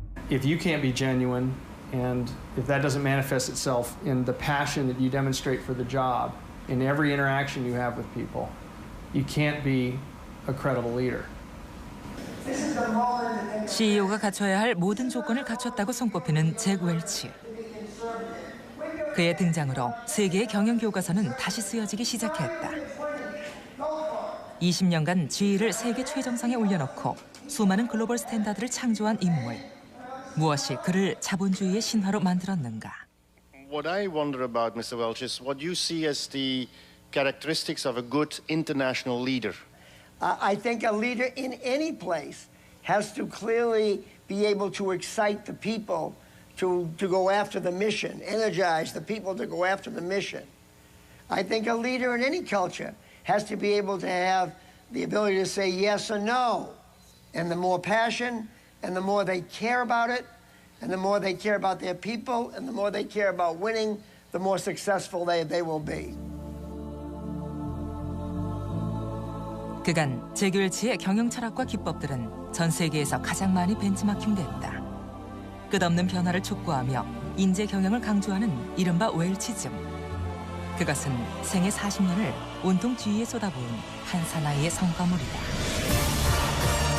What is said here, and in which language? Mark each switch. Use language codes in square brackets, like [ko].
[en] If you can't be genuine, and if that doesn't manifest itself in the passion that you demonstrate for the job, in every interaction you have with people, you can't be a credible leader. [ko] CEO가 갖춰야 할 모든 조건을 갖췄다고 손꼽히는 잭 웰치. 그의 등장으로 세계의 경영 교과서는 다시 쓰여지기 시작했다. 20년간 지위를 세계 최정상에 올려놓고 수많은 글로벌 스탠다드를 창조한 인물. 무엇이 그를 자본주의의 신화로 만들었는가? [en] What I wonder about, Mr. Welch, is what you see as the characteristics of a good international leader. I think a leader in any place has to clearly be able to excite the people to go after the mission, energize the people to go after the mission. I think a leader in any culture has to be able to have the ability to say yes or no. And the more passion, and the more they care about it, and the more they care about their people, and the more they care about winning, the more successful they will be. [ko] 그간 잭 웰치의 경영 철학과 기법들은 전 세계에서 가장 많이 벤치마킹됐다. 끝없는 변화를 촉구하며 인재 경영을 강조하는 이른바 웰치즘. 그것은 생애 40년을 온통 지위에 쏟아부은 한 사나이의 성과물이다.